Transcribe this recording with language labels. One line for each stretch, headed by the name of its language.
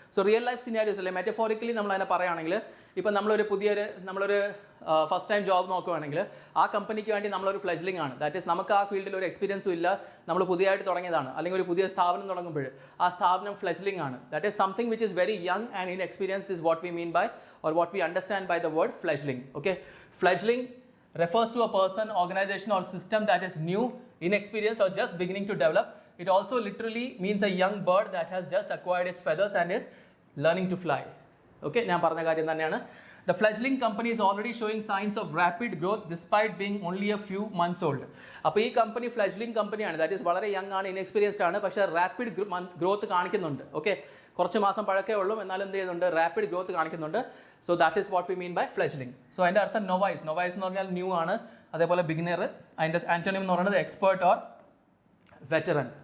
English: so real life scenarios
Malayalam: അല്ലേ, metaphorically നമ്മൾ അതിനെ പറയുകയാണെങ്കിൽ, ഇപ്പം നമ്മളൊരു ഫസ്റ്റ് ടൈം ജോബ് നോക്കുകയാണെങ്കിൽ ആ കമ്പനിക്ക് വേണ്ടി നമ്മളൊരു ഫ്ലെജ്ലിംഗ് ആണ്. ദാറ്റ് ഈസ് നമുക്ക് ആ ഫീൽഡിൽ ഒരു എക്സ്പീരിയൻസും ഇല്ല, നമ്മൾ പുതിയതായിട്ട് തുടങ്ങിയതാണ്, അല്ലെങ്കിൽ ഒരു പുതിയ സ്ഥാപനം തുടങ്ങുമ്പോൾ ആ സ്ഥാപനം ഫ്ലെജ്ലിംഗ് ആണ്.
English: That is something which is very young and inexperienced is what we mean by or what we understand by the word fledgling. Okay, fledgling refers to a person, organization or system that is new, inexperienced or just beginning to develop. It also literally means a young bird that has just acquired its feathers and is learning to fly.
Malayalam: Okay, ഞാൻ പറഞ്ഞ കാര്യം തന്നെയാണ്.
English: The fledgling company is already showing signs of rapid growth despite being only a few months old.
Malayalam: അപ്പോൾ ഈ company ഫ്ലെജ്ലിംഗ് കമ്പനിയാണ്.
English: that is
Malayalam: വളരെ young ആണ്, inexperienced ആണ്, പക്ഷേ റാപ്പിഡ് ഗ്രോത്ത് കാണിക്കുന്നുണ്ട്. ഓക്കെ, കുറച്ച് മാസം പഴക്കേ ഉള്ളൂ, എന്നാലും എന്ത് ചെയ്യുന്നുണ്ട്, റാപ്പിഡ് ഗ്രോത്ത് കാണിക്കുന്നുണ്ട്.
English: So that is what we mean by fledgling.
Malayalam: So അതിൻ്റെ അർത്ഥം നൊവൈസ്. നൊവൈസ് എന്ന് പറഞ്ഞാൽ ന്യൂ ആണ്, അതേപോലെ ബിഗിനർ. അതിൻ്റെ ആന്റോണിം എന്ന് പറയുന്നത് എക്സ്പേർട്ട് ഓർ വെറ്ററൻ.